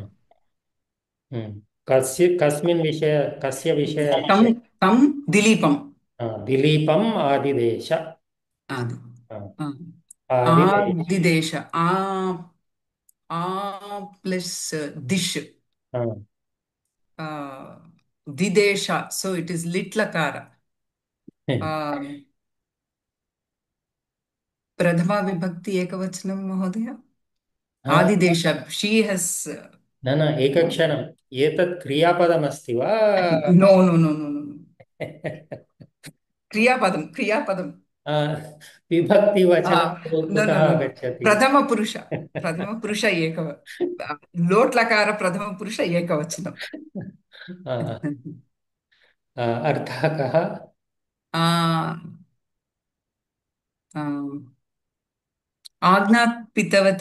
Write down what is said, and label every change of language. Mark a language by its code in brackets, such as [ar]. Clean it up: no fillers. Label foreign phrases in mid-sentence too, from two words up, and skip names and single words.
[sa] कस्मिन् विषय कस्य विषय तं तं दिलीपं दिलीपम् आदिदेश आदि आदिदेश आदिदेश आ प्लस दिश दिदेश, [en] so it is lit lakara. [sa] प्रथमा विभक्ति एकवचनं महोदय आदिदेश [en] she has [sa] न न एकक्षणम् एतत् क्रियापदमस्ति वा [en] no no no no no क्रियापदं [sa] विभक्तिवचनं [en] no [sa] कुतः [en] no no no [sa] आगच्छति प्रथमपुरुष लोट् लकार प्रथमपुरुष एकवचनं अर्थः कः आज्ञापितवती